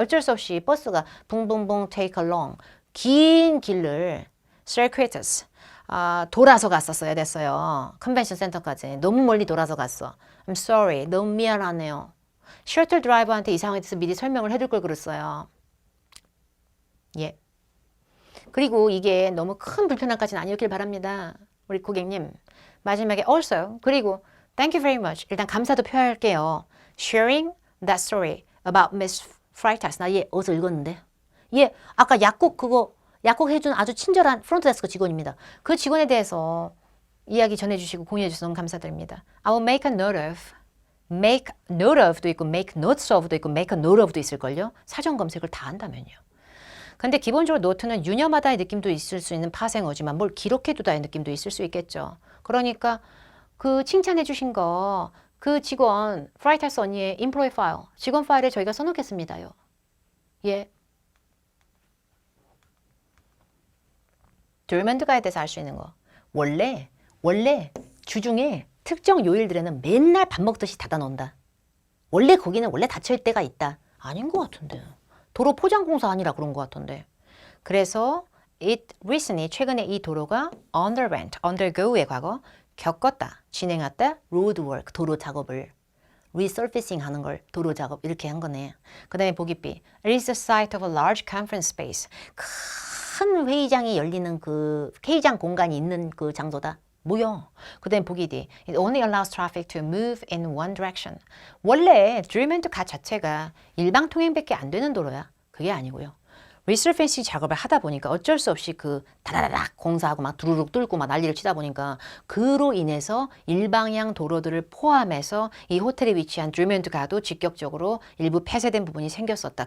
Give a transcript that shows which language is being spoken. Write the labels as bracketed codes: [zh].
[ko] 어쩔 수 없이 버스가 붕붕붕 take along 긴 길을 circuitous 돌아서 갔었어야 됐어요. 컨벤션 센터까지 너무 멀리 돌아서 갔어. [en] I'm sorry, [ko] 너무 미안하네요. 셔틀 드라이버한테 이 상황에 대해서 미리 설명을 해둘 걸 그랬어요. 예. 그리고 이게 너무 큰 불편함까지는 아니었길 바랍니다. 우리 고객님. 마지막에 [en] also [ko] 그리고 [en] thank you very much. [ko] 일단 감사도 표할게요. [en] Sharing that story about Miss Freitas. [ko] 나 얘 어디서 읽었는데. 얘 아까 약국 해준 아주 친절한 프론트데스크 직원입니다. 그 직원에 대해서 이야기 전해주시고 공유해주셔서 너무 감사드립니다. [en] I will make a note of. [ko] make note of도 있고 make notes of도 있고 make a note of도 있을걸요. 사전 검색을 다 한다면요. 근데 기본적으로 노트는 유념하다의 느낌도 있을 수 있는 파생어지만 뭘 기록해두다의 느낌도 있을 수 있겠죠. 그러니까 그 칭찬해 주신 거 그 직원 프라이터스 언니의 인플로이 파일 직원 파일에 저희가 써놓겠습니다요. 예. 드루먼드가에 대해서 알 수 있는 거. 원래 주중에 특정 요일들에는 맨날 밥 먹듯이 닫아 놓는다. 원래 거기는 원래 닫힐 때가 있다. 아닌 것 같은데. 도로 포장 공사 아니라 그런 것 같은데. 그래서 recently 최근에 이 도로가 undergo의 과거 겪었다, 진행했다, roadwork 도로 작업을 resurfacing 하는 걸 도로 작업 이렇게 한 거네. 그 다음에 보기 B. [en] It is the site of a large conference space. [ko] 큰 회의장이 열리는 그 회의장 공간이 있는 그 장소다. 뭐야? 그 다음에 보기 D. [en] It only allows traffic to move in one direction. [ko] 원래 드루먼드가 자체가 일방 통행밖에 안 되는 도로야. 그게 아니고요. 리서페이싱 작업을 하다 보니까 어쩔 수 없이 그 다다다닥 공사하고 막 두루룩 뚫고 막 난리를 치다 보니까 그로 인해서 일방향 도로들을 포함해서 이 호텔에 위치한 드루먼드가도 직격적으로 일부 폐쇄된 부분이 생겼었다.